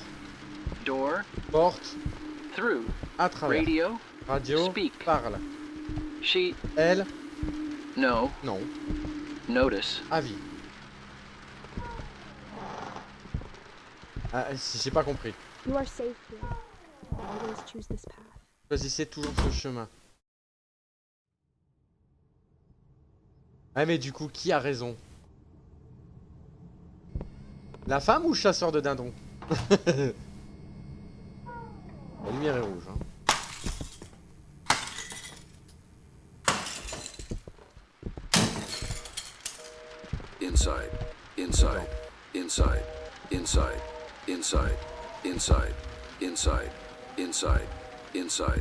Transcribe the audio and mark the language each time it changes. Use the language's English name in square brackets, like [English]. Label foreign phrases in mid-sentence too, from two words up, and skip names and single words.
[English] Door, [French] Porte, [English] through. [French] à travers. [English] Radio, [French] Radio, [English] speak. [French] parle. [English] She, [French] Elle, [English] no. [French] non. [English] Notice. [French] Avis. Ah, j'ai pas compris. [English] You are safe here. Always choose this path. [French] Choisissez toujours ce chemin. Ah mais du coup, qui a raison? La femme ou le chasseur de dindons? La lumière est rouge. Hein. [English] Inside, inside, inside, inside, inside, inside, inside, inside, inside,